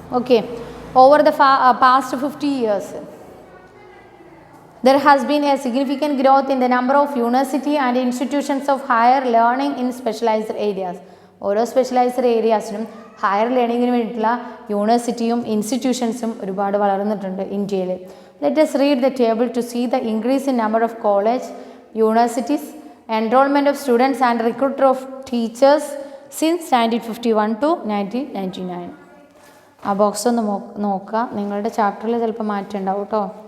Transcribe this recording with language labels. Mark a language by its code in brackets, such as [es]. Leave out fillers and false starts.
[en] Okay. Over the past 50 years there has been a significant growth in the number of university and institutions of higher learning in specialized areas. [ml] ഓരോ specialised ഏരിയാസിനും higher ലേണിങ്ങിന് വേണ്ടിയിട്ടുള്ള യൂണിവേഴ്സിറ്റിയും ഇൻസ്റ്റിറ്റ്യൂഷൻസും ഒരുപാട് വളർന്നിട്ടുണ്ട് ഇന്ത്യയിൽ. [en] Let us read the table to see the increase in number of college, universities, enrollment of students and recruitment of teachers since 1951 to 1999. [ml] ആ box ഒന്ന് നോക്കുക. നിങ്ങളുടെ ചാപ്റ്ററിൽ ചിലപ്പോൾ മാറ്റം ഉണ്ടാവും കേട്ടോ.